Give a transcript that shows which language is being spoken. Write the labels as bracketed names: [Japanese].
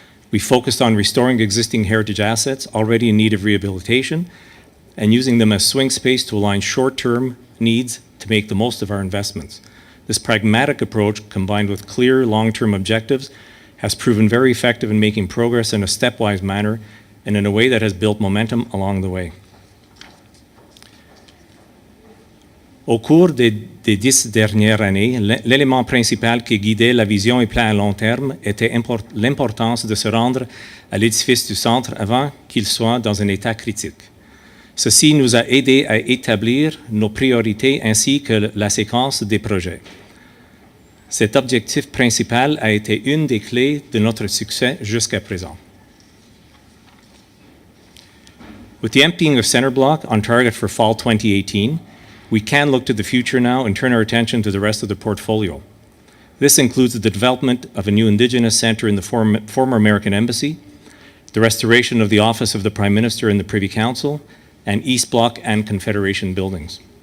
[English] We focused on restoring existing heritage assets already in need of rehabilitation and using them as swing space to align short-term needs to make the most of our investments. This pragmatic approach, combined with clear long-term objectives, has proven very effective in making progress in a stepwise manner and in a way that has built momentum along the way. [French] Au cours des 10 dernières années, l'élément principal qui guidait la vision et plan à long terme était l'importance de se rendre à l'édifice du centre avant qu'il soit dans un état critique. Ceci nous a aidés à établir nos priorités ainsi que la séquence des projets. Cet objectif principal a été une des clés de notre succès jusqu'à présent. [English] With the emptying of Centre Block on target for fall 2018, we can look to the future now and turn our attention to the rest of the portfolio. This includes the development of a new Indigenous Centre in the former American Embassy, the restoration of the Office of the Prime Minister and the Privy Council, and East Block and Confederation buildings.